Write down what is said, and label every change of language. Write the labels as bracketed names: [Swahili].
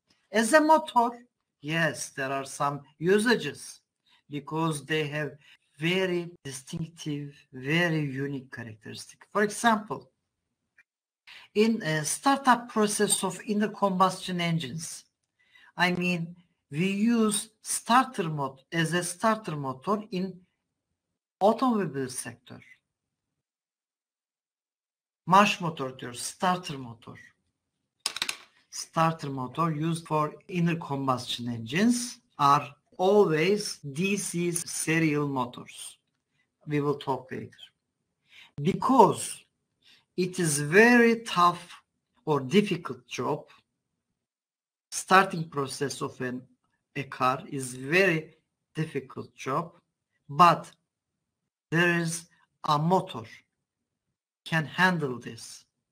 [English] As a motor, yes, there are some usages because they have very distinctive, very unique characteristics. For example, in a startup process of inner combustion engines, I mean, we use starter motor as a starter motor in automobile sector. [Turkish] Marş motor diyoruz, starter motor. [English] Starter motor used for inner combustion engines are always DC serial motors. We will talk later. Because it is very tough or difficult job, starting process of a car is very difficult job, but there is a motor can handle this.